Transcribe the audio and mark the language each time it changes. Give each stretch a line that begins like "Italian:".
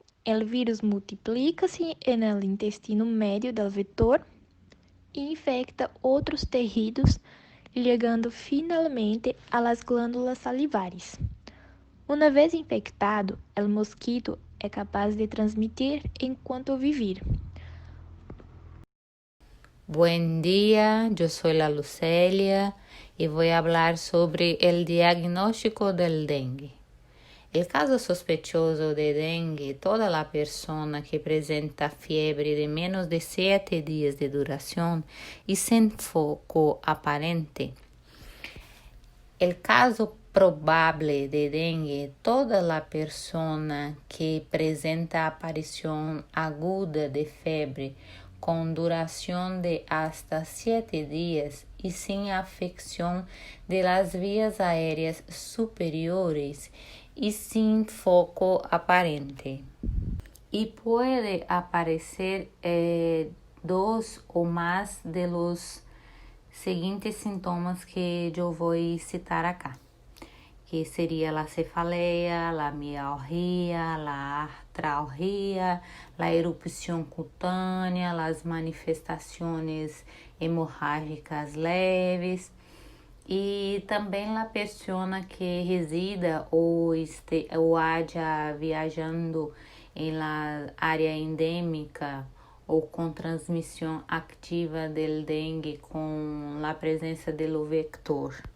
Portuguese: O vírus multiplica-se no intestino médio do vetor e infecta outros tecidos, chegando finalmente às glândulas salivares. Uma vez infectado, o mosquito é capaz de transmitir enquanto viver.
Spanish: Buen día, yo soy la Lucelia y voy a hablar sobre el diagnóstico del dengue. El caso sospechoso de dengue, toda la persona que presenta fiebre de menos de 7 días de duración y sin foco aparente. El caso probable de dengue, toda la persona que presenta aparición aguda de fiebre con duración de hasta 7 días y sin afección de las vías aéreas superiores y sin foco aparente. Y puede aparecer dos o más de los
Portuguese: seguintes sintomas que eu vou citar
Spanish: acá,
Portuguese: que seria a cefaleia, a mialgia, a artralgia, a erupção cutânea, as manifestações hemorrágicas leves e também a pessoa que resida ou haja viajando em la área endêmica ou com transmissão ativa del dengue com a presença do vector.